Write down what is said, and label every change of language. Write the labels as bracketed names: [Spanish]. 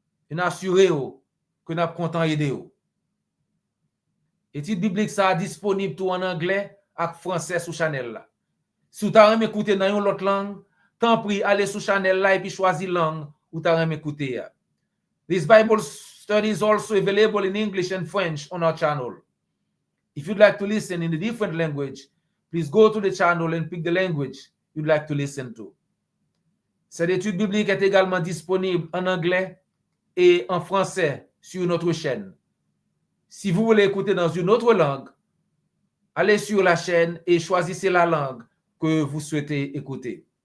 [French] Et assurez-vous que nous sommes contents d'aider. Étude biblique ça disponible tout en anglais et français sur Channel là. Si vous avez écouté dans une autre langue, tant pis, allez sur Channel là et puis choisir langue ou vous avez écouté. [English] This Bible study is also available in English and French on our channel. If you'd like to listen in a different language, please go to the channel and pick the language you'd like to listen to. [French] Cette étude biblique est également disponible en anglais et en français sur notre chaîne. Si vous voulez écouter dans une autre langue, allez sur la chaîne et choisissez la langue que vous souhaitez écouter.